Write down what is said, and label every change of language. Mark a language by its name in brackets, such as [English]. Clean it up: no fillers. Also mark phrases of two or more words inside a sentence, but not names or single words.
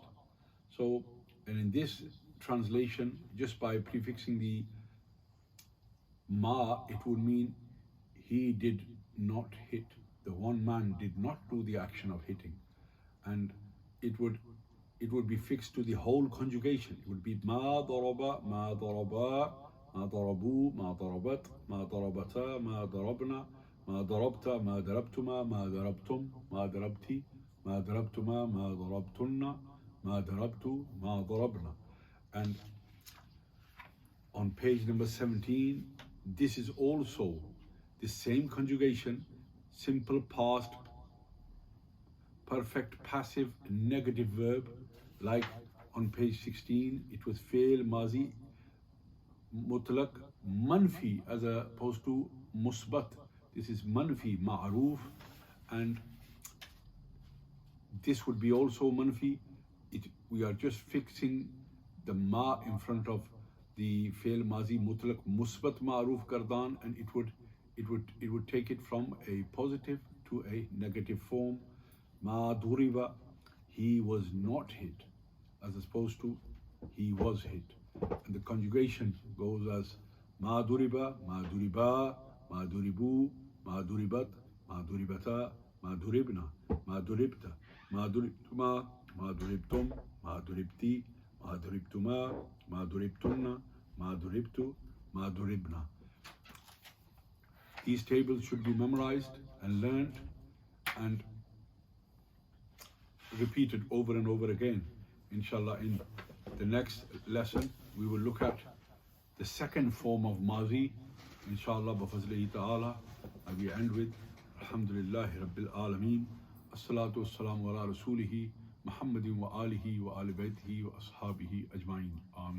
[English] So, and in this translation, just by prefixing the ma, it would mean he did not hit. The one man did not do the action of hitting, and it would be fixed to the whole conjugation. [Arabic] It would be ما ضرب، ما ضرب، ما ضربوا، ما ضربت، ما ضربتا، ما ضربن، ما ضربت، ما ضربتما، ما ضربتم، ما ضربت، ما ضربتما، ما ضربتن، ما ضربت، ما ضربنا. [English] And on page number 17, this is also the same conjugation, simple past, perfect passive negative verb, like on page 16, it was [Arabic] فعل ماضي مطلق منفي [English] as opposed to musbat. This is [Arabic] منفي معروف, [English] and this would be also manfi. We are just fixing the ma in front of the [Arabic] فعل ماضي مطلق مثبت معروف [English] kardan, and it would take it from a positive to a negative form. [Arabic] ما ضرب, [English] he was not hit, as opposed to he was hit. And the conjugation goes as [Arabic] ما ضرب، ما ضرب، ما ضربوا، ما ضربت، ما ضربتا، ما ضربن، ما ضربت، ما ضربتما، ما ضربتم، ما ضربت، ما ضربتما، ما ضربتن، ما ضربت، ما ضربنا. [English] These tables should be memorized and learned and repeated over and over again. Inshallah, in the next lesson, we will look at the second form of mazi. [Arabic] إن شاء الله، بفضله تعالى. [English] And we end with [Arabic] الحمد لله رب العالمين. الصلاة والسلام على رسوله محمد وآله وآل بيته وأصحابه أجمعين. آمين.